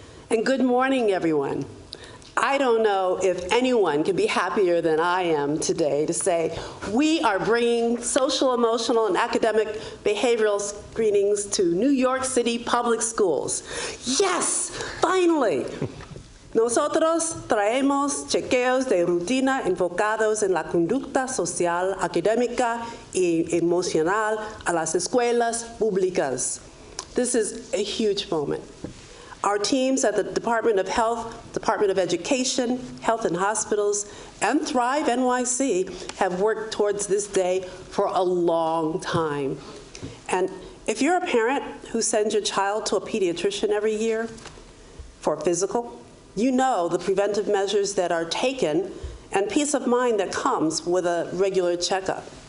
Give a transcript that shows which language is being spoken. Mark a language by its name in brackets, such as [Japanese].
[English] And good morning, everyone. I don't know if anyone can be happier than I am today to say we are bringing social, emotional, and academic behavioral screenings to New York City public schools. Yes, finally. [Spanish] Nosotros traemos chequeos de rutina enfocados en la conducta social, académica y emocional a las escuelas públicas. [English] This is a huge moment. Our teams at the Department of Health, Department of Education, Health and Hospitals, and Thrive NYC have worked towards this day for a long time. And if you're a parent who sends your child to a pediatrician every year for a physical, you know the preventive measures that are taken and peace of mind that comes with a regular checkup.